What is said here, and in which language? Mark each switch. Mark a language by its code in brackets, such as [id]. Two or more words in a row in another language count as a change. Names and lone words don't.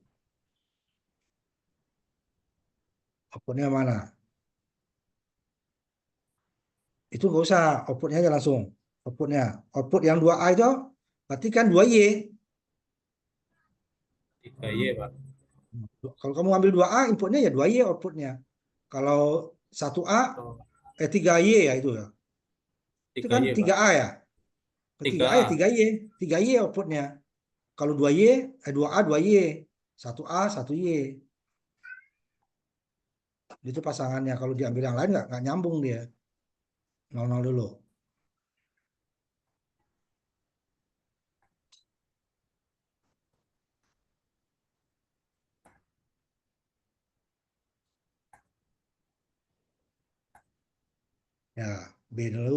[id] Outputnya mana? Itu nggak usah, outputnya aja langsung. Outputnya. Output yang 2A itu, berarti kan 2Y. 3Y, Pak. Kalau kamu ambil 2A, inputnya ya 2Y outputnya. Kalau 1A, Oh, 3Y ya itu ya. Itu kan 3Y, Pak. 3A ya. Ke 3A ya 3A. 3Y. 3Y outputnya. Kalau 2Y, 2A 2Y. 1A 1Y. Itu pasangannya. Kalau diambil yang lain nggak nyambung dia. 0-0 dulu. Ya, B dulu.